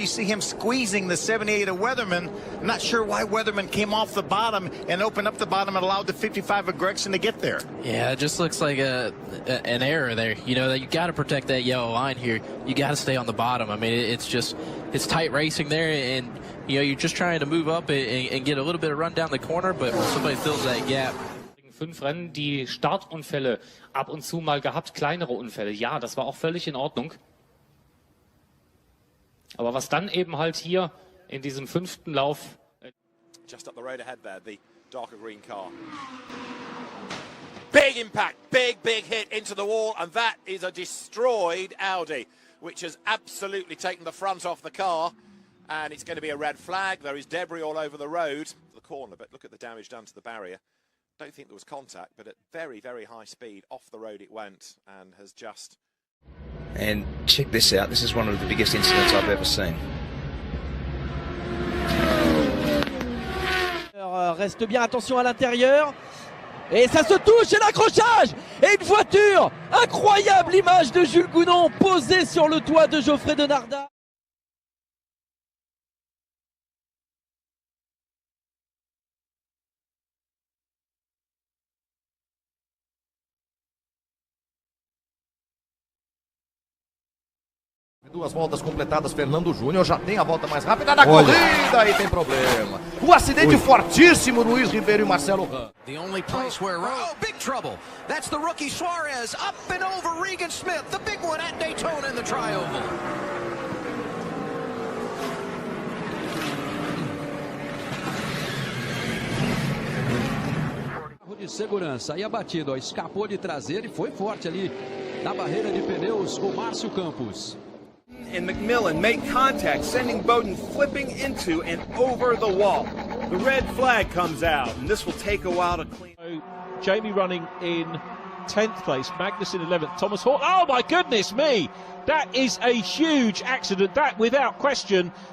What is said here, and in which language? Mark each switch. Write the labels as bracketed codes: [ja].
[en] You see him squeezing the 78 of Weatherman. I'm not sure why Weatherman came off the bottom and opened up the bottom and allowed the 55 of Gregson to get there. Yeah, it just looks like an error there. You know, that you got to protect that yellow line here. You got to stay on the bottom. I mean, it's tight racing there, and you know, you're just trying to move up and get a little bit of run down the corner, but when somebody fills that gap. [de] 5 Rennen die Startunfälle ab und zu mal gehabt, kleinere Unfälle. Ja, das war auch völlig in Ordnung. Aber was dann eben halt hier in diesem 5. Lauf. [en] Just up the road ahead there, the darker green car. Big impact, big hit into the wall, and that is a destroyed Audi, which has absolutely taken the front off the car, and it's going to be a red flag. There is debris all over the road, the corner, but look at the damage done to the barrier. Don't think there was contact, but at very high speed off the road it went, and has just... And check this out, this is one of the biggest incidents I've ever seen. [fr] Alors, reste bien, attention à l'intérieur. Et ça se touche, et l'accrochage. Et une voiture. Incroyable image de Jules Gounon posée sur le toit de Geoffrey Denardat. [pt] Duas voltas completadas, Fernando Júnior já tem a volta mais rápida da corrida, aí tem problema. O acidente fortíssimo, Luiz Ribeiro e Marcelo Ram. [en] The only place where, oh, big trouble. That's the rookie Suarez up and over Regan Smith, the big one at Daytona in the tri-oval. [pt] De segurança, aí abatido, ó, escapou de traseira e foi forte ali na barreira de pneus o Márcio Campos. [en] And McMillan make contact, sending Bowden flipping into and over the wall. The red flag comes out, and this will take a while to clean. Jamie running in 10th place, Magnussen 11th, Thomas Hawk. Oh my goodness me! That is a huge accident, that without question.